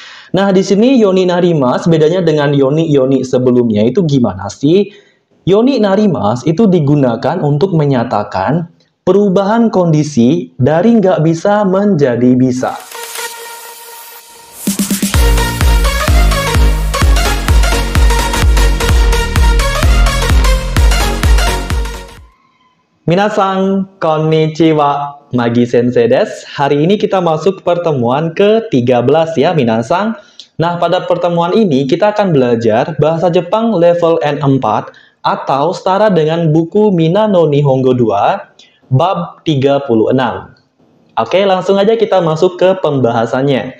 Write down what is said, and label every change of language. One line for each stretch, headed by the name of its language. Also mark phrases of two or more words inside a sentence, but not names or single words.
Indonesian: Nah, di sini
Japanese: ようになります
Indonesian: bedanya dengan yoni sebelumnya itu gimana sih?
Japanese: ようになります
Indonesian: itu digunakan untuk menyatakan perubahan kondisi dari nggak bisa menjadi bisa.
Japanese: みなさん、こんにちは、マギ先生です.
Indonesian: Hari ini kita masuk pertemuan ke-13 ya, minasan. Nah, pada pertemuan ini kita akan belajar bahasa Jepang level N4 atau setara dengan buku Mina no Nihongo 2, bab 36. Oke, langsung aja kita masuk ke pembahasannya.